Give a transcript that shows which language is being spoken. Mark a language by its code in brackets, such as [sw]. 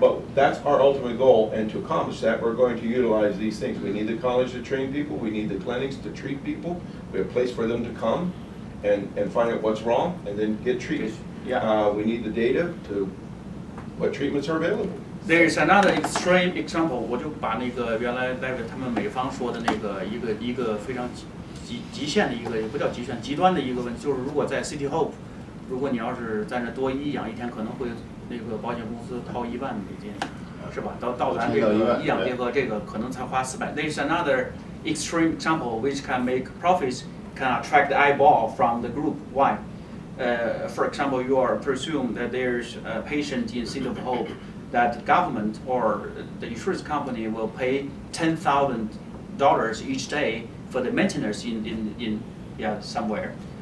[en] But that's our ultimate goal, and to accomplish that, we're going to utilize these things. We need the college to train people, we need the clinics to treat people, we have a place for them to come and find out what's wrong, and then get treated. Yeah. We need the data to what treatments are available. There is another extreme example. [zh] 我就把那个原来他们美方说的那个一个非常极限的一个，也不叫极限，极端的一个问题，就是如果在 City Hope， 如果你要是在那多医养一天，可能会那个保险公司掏1万美金，是吧？到咱这个医养结合这个可能才花400。 [en] There is another extreme example which can make profits, can attract the eyeball from the group. Why? For example, you are presume that there's a patient in City of Hope that the government or the insurance company will pay $10,000 each day for the maintenance in somewhere.